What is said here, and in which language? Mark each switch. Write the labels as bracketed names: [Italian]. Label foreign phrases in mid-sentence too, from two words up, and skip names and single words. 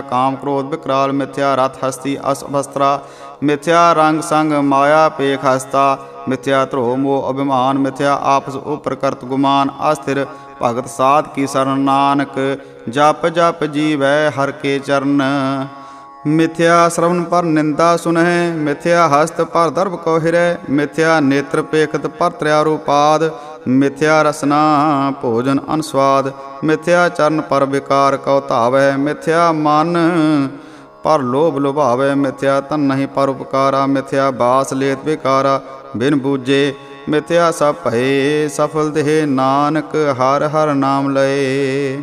[Punjabi] ਕਾਮ ਕ੍ਰੋਧ ਵਿਕਰਾਲ ਮਿਥਿਆ ਰਥ ਹਸਤੀ ਅਸਭਸਤ੍ਰਾ ਮਿਥਿਆ ਰੰਗ ਸੰਗ ਮਾਇਆ ਪੇਖ ਹਸਤਾ ਮਿਥਿਆ ਧ੍ਰੋਹ ਮੋਹ ਅਭਿਮਾਨ ਮਿਥਿਆ ਆਪਸ ਉਪਰ ਕਰਤ ਗੁਮਾਨ ਅਸਥਿਰ ਭਗਤ ਸਾਧ ਕੀ ਸ਼ਰਣ ਨਾਨਕ ਜਪ ਜਪ ਜੀਵੈ ਹਰ ਕੇ ਚਰਣ ਮਿਥਿਆ ਸ਼੍ਰਵਣ ਪਰ ਨਿੰਦਾ ਸੁਨਹ ਮਿਥਿਆ ਹਸਤ ਪਰ ਦਰਭ ਕੋ ਹਿਰੈ ਮਿਥਿਆ ਨੇਤ੍ਰ ਪੇਖਤ ਪਰ ਤ੍ਰਯਾਰੂਪਾਦ ਮਿਥਿਆ ਰਸਨਾ ਭੋਜਨ ਅਨਸਵਾਦ। ਮਿਥਿਆ ਚਰਨ ਪਰ ਵਿਕਾਰ ਕਉ ਧਾਵੈ। ਮਿਥਿਆ ਮਨ ਪਰ ਲੋਭ ਲੁਭਾਵੈ। ਮਿਥਿਆ ਤਨ ਨਹੀਂ ਪਰ ਉਪਕਾਰਾ। ਮਿਥਿਆ ਬਾਸ ਲੇਤ ਵਿਕਾਰਾ ਬਿਨ ਬੂਝੇ। ਮਿਥਿਆ ਸਭ ਭਏ ਸਫਲ ਦੇਹ। ਨਾਨਕ ਹਰ ਹਰ ਨਾਮ ਲਏ।